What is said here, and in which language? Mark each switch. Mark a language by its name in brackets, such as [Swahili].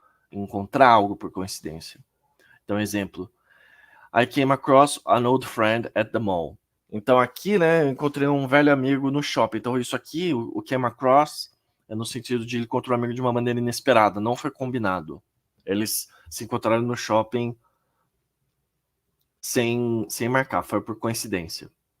[Portuguese] Encontrar algo por coincidência. Então, exemplo. [English] I came across an old friend at the mall. [Portuguese] Então, aqui, né, eu encontrei um velho amigo no shopping. Então, isso aqui, o came across, é no sentido de ele encontrou um amigo de uma maneira inesperada. Não foi combinado. Eles se encontraram no shopping sem marcar, foi por coincidência.